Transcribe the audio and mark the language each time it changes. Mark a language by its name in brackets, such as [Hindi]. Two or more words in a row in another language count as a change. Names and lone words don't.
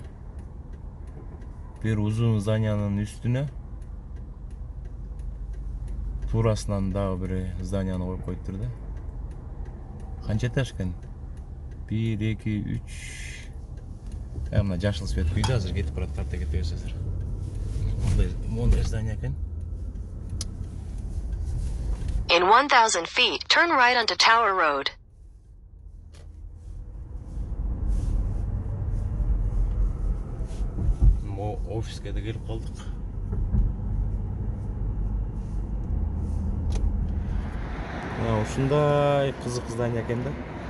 [Kyrgyz] Бир узун зданиянын үстүнө туурасынан дагы бир зданияны коюп коюптур да. Канча этаж экен? 1, 2, 3. Мына жашыл свет күйдү, азыр кетип барат, тарта кетебиз азыр. Мондай здание экен. [English] In 1000 feet, turn right onto Tower Road. [Kyrgyz] Офиске да келип калдык. Ушундай кызык здание экен да.